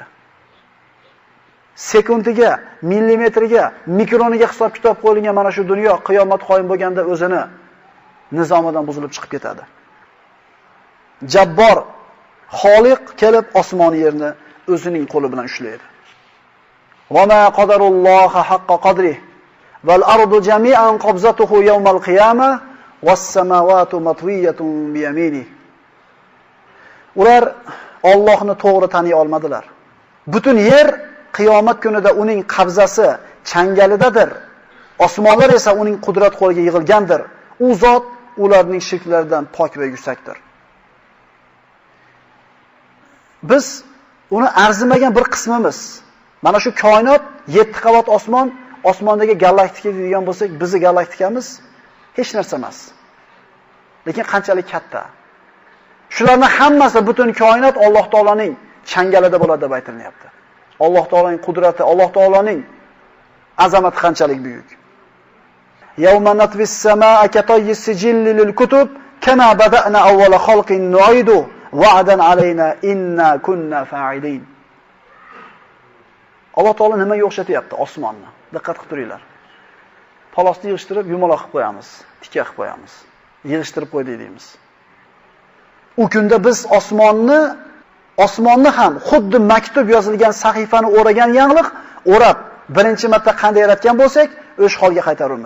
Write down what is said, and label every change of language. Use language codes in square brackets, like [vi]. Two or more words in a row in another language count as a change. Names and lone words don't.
[uz] Sekundiga, millimetriga, mikroniga hisob kitob qo'yilgan mana shu dunyo qiyomat qoyim bo'lganda o'zini nizomidan buzilib chiqib ketadi. Jabbor Xoliq kelib osmon yerni o'zining qo'li bilan ushlaydi. [ar] وما قدروا الله حق قدره والأرض جميعا قبضته يوم القيامة والسماوات مطويات بيمينه. [uz] Ular Allohni to'g'ri taniy olmadilar. Butun yer qiyomat kunida uning qabzasi changalidadir. Osmonlar esa uning qudrat qo'liga yig'ilgandir. U zot ularning shirklaridan pok va yuksakdir. Biz uni arzimagan bir qismimiz. Mana shu koinot 7 qavat osmon, osmondagi galaktika degan bo'lsak, bizning galaktikamiz hech narsa emas. Lekin qanchalik katta. Shularning hammasi butun koinot Alloh taolaning changalida bo'ladi deb aytilyapti. Alloh taolaning qudrati, Alloh taolaning azamati qanchalik buyuk. [ar] يوم نطوي السماء كطي السجل للكتب كما بدأنا أول خلق نعيده وعدا علينا إنا كنا فاعلين. [uz] Alloh taolo nimaga o'xshatyapti osmonni? Diqqat qilib turinglar. Palosni yig'ishtirib yumaloq qilib qo'yamiz, tikka qilib qo'yamiz. Yig'ishtirib qo'ydik deymiz. U kunda biz osmonni ham xuddi maktub yozilgan sahifani o'ragan yangliq o'rab birinchi marta qanday yaratgan bo'lsak, o'sha holga qaytaramiz.